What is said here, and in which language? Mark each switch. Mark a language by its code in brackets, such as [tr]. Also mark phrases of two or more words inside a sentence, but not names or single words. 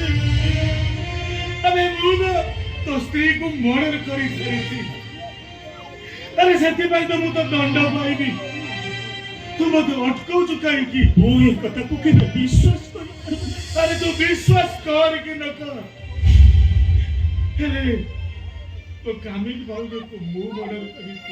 [or] ଆରେ ମୁଁ ତ ସ୍ତ୍ରୀ କୁ ମର୍ଡର କରି ସାରିଛି। ଆରେ ସେଥିପାଇଁ ତ ମୁଁ ତ ଦଣ୍ଡ ପାଇବି। ତୁ ମତେ ଅଟକାଉଛୁ କାହିଁକି? ମୁଁ ଏ କଥାକୁ କେବେ ବିଶ୍ୱାସ କରିପାରିବି? ଆରେ ତୁ ବିଶ୍ୱାସ କର କି ନ କର, ହେଲେ ତୋ କାମିନୀ ଭାଉଜକୁ ମୁଁ ମର୍ଡର କରିଛି।